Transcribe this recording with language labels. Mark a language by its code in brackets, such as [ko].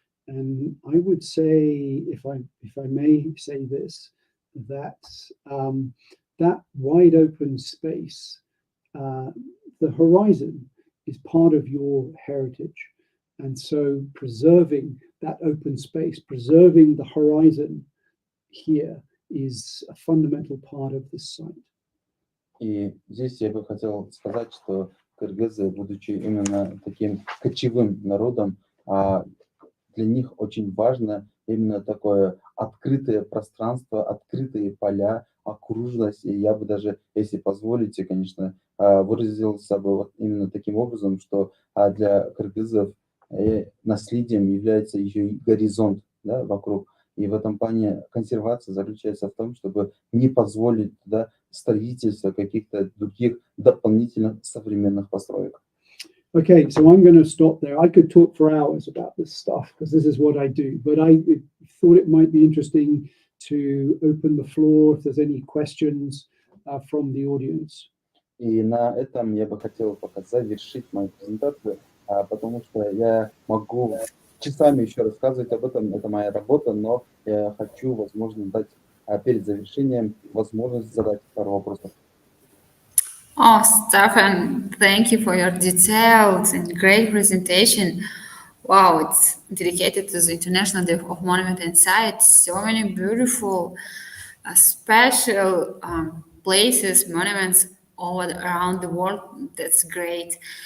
[en] And I would say, if I may say this, that that wide open space, the horizon, is part of your heritage. And so preserving that open space, preserving the horizon here is a fundamental part of this site. [ru] И здесь я бы хотел сказать, что кыргызы, будучи именно таким кочевым народом, для них очень важно именно такое открытое пространство, открытые поля, окружность. И я бы даже, если позволите, конечно, выразился бы вот именно таким образом, что для кыргызов наследием является еще и горизонт, да, вокруг. И в этом плане консервация заключается в том, чтобы не позволить туда строительство каких-то других дополнительных современных построек. [en] Okay, so I'm going to stop there. I could talk for hours about this stuff because this is what I do, but I thought it might be interesting to open the floor if there's any questions from the audience. [ru] И на этом я бы хотел пока завершить мою презентацию, потому что я могу часами еще рассказывать об этом, это моя работа, но я хочу, возможно, дать перед завершением возможность задать пару вопросов. [en] Oh, Stefan, thank you for your detailed and great presentation. Wow, it's dedicated to the International Day of Monument and Sites. So many beautiful, special places, monuments all around the world. That's great.